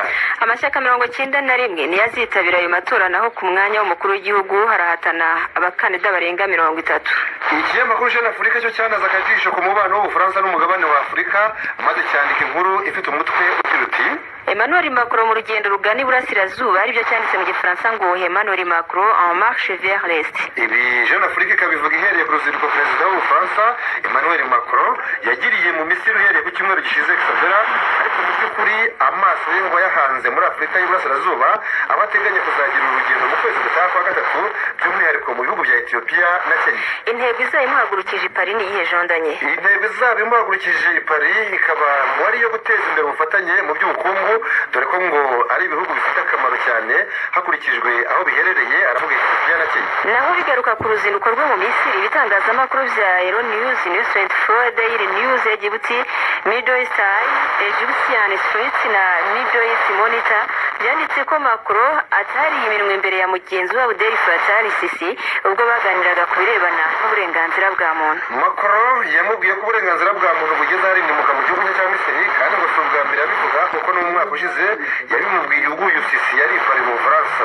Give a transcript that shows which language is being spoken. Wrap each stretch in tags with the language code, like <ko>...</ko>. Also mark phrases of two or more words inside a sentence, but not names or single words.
<rw>Amashyaka 91 niyo azitabira ayo matora, naho ku mwanya w'umukuru w'igihugu harahatana abakandida barenga 30. Ikinyamakuru Jeune Afrique cyo cyanaza akajisho ku mubano w'Ubufaransa n'umugabane wa Afurika, maze cyandika inkuru ifite umutwe ugira uti Emmanuel Macron mu rugendo rugana iburasirazuba, aribyo cyanditse mu gifaransa ngo Emmanuel Macron</rw> <fr>en marche vers l'est.</fr> <rw>Ibi Jeune Afrique kabivuga ihereye ku ruzinduko perezida w'Ubufaransa Emmanuel Macron yagiriye mu Misiri uhereye ku cyumweru gishize Xavera, ariko mu by'ukuri amaso ye ngo yahanze muri Afurika y'Iburasirazuba, abateganya kuzagira urugendo mu kwezi gutaha kwa gatatu, by'umwihariko mu bihugu bya Ethiopia na Kenya. Intego izayimuhagurukije i Paris ni iyihe jondanye? Intego izayimuhagurukije i Paris ikaba wari yo guteza imbere ubufatanye mu by'ubukungu, dore ko ngo ari ibihugu bifite akamaro cyane hakurikijwe aho biherereye, aravuga Ethiopia na Kenya. Naho bigaruka ku ruzinduko rwo mu Misiri, ibitangazamakuru bya Euronews, News 24, Daily News, Djibouti, Middle East Eye, Egyptian Street na Middle East Monitor byanditse ko Macron atari iminwe imbere ya mugenzi wa Abdel Fattah al-Sisi ubwo baganiraga ku birebana n'uburenganzira bwa muntu. Macron yamubwiye ko uburenganzira bwa muntu bugeze harindimuka mu gihugu cya Misiri, kandi ngo si ubwa mbere abivuga kuko no mu mwaka ushize yabimubwiye ubwo uyu Sisi yari i Paris mu Bufaransa.</rw>